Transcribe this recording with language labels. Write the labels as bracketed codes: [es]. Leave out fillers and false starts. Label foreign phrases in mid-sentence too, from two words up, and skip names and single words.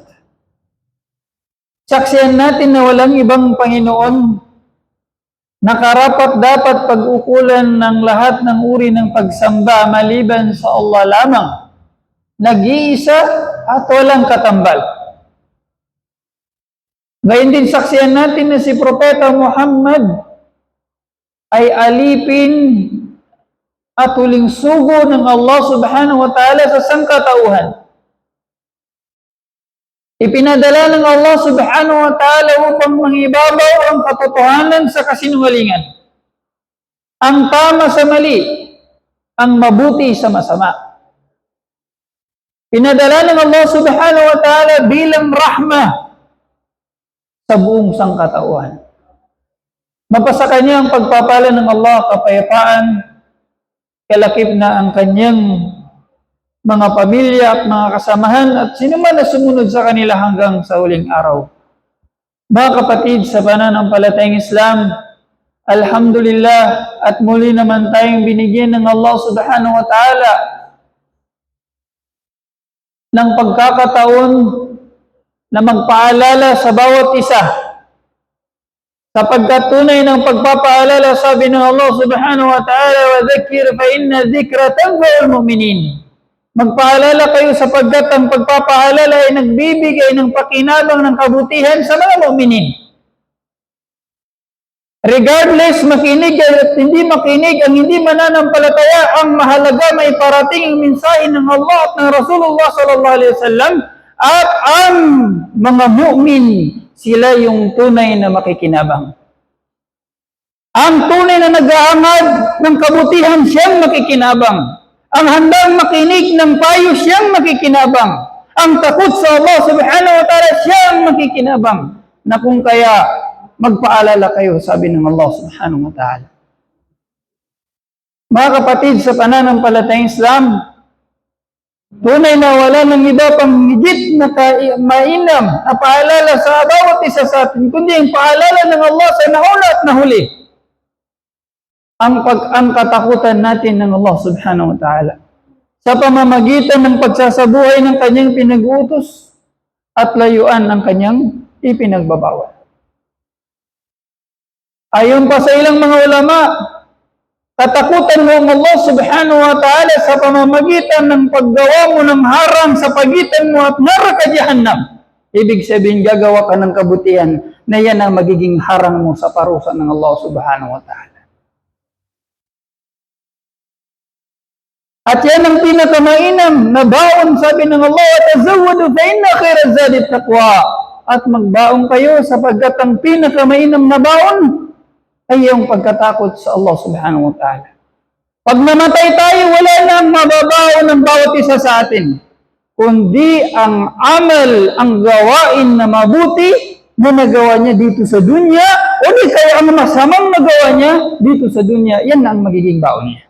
[tl] Saksihan natin na walang ibang Panginoon na karapat dapat pag-ukulan ng lahat ng uri ng pagsamba maliban sa Allah lamang, nag-iisa at walang katambal. Gayon din saksihan natin na si Propeta Muhammad ay alipin at huling sugo ng Allah [ar] سبحانه وتعالى [tl] sa sangkatauhan. Ipinadala ng Allah [ar] سبحانه وتعالى [tl] upang mangibabaw ang katotohanan sa kasinungalingan, ang tama sa mali, ang mabuti sa masama. Pinadala ng Allah [ar] سبحانه وتعالى [tl] bilang rahma sa buong sangkatauhan. Mapasa kanya ang pagpapala ng Allah, kapayapaan, kalakip na ang kanyang mga pamilya at mga kasamahan at sino man na sumunod sa kanila hanggang sa huling araw. Mga kapatid sa pananampalatayang Islam, alhamdulillah at muli naman tayong binigyan ng Allah [ar] سبحانه وتعالى [tl] ng pagkakataon na magpaalala sa bawat isa. Sapagkat tunay ng pagpapaalala, sabi ng Allah [ar] سبحانه وتعالى, وَذَكِّرْ فَإِنَّ الذِّكْرَ تَنفَعُ الْمُؤْمِنِينَ. [tl] Magpaalala kayo sapagkat ang pagpapaalala ay nagbibigay ng pakinabang ng kabutihan sa mga mu'minin. Regardless, makinig at hindi makinig, ang hindi mananampalataya, ang mahalaga may parating ang mensahe ng Allah at ng [ar] رسول الله صلى الله عليه وسلم [tl] at ang mga mu'min, sila yung tunay na makikinabang. Ang tunay na nag-aangad ng kabutihan, siyang makikinabang. Ang handang makinig ng payo, siyang makikinabang. Ang takot sa Allah [ar] سبحانه وتعالى, [tl] siyang makikinabang. Na kung kaya, magpaalala kayo, sabi ng Allah [ar] سبحانه وتعالى. [tl] Mga kapatid sa pananampalatayang Islam, tunay na wala ng iba pang higit na mainam na paalala sa bawat isa sa atin, kundi ang paalala ng Allah sa nauna at nahuli. Ang katakutan natin ng Allah [ar] سبحانه وتعالى [tl] sa pamamagitan ng pagsasabuhay ng kanyang pinag-uutos at layuan ng kanyang ipinagbabawal. Ayon pa sa ilang mga ulama, katakutan mo ang Allah [ar] سبحانه وتعالى [tl] sa pamamagitan ng paggawa mo ng harang sa pagitan mo at naraka jahannam. Ibig sabihin, gagawa ka ng kabutihan na yan ang magiging harang mo sa parusa ng Allah [ar] سبحانه وتعالى. [tl] At yan ang pinakamainam na baon, sabi ng Allah, [ar] "تزودوا فإن خير الزاد التقوى." [tl] At magbaon kayo sapagkat ang pinakamainam na baon ay yung pagkatakot sa Allah [ar] سبحانه وتعالى. [tl] Pag namatay tayo, wala nang mababaon ng bawat isa sa atin, kundi ang amal, ang gawain na mabuti na nagawa niya dito sa dunya, o di kaya ang masamang nagawa niya dito sa dunya, yan ang magiging baon niya.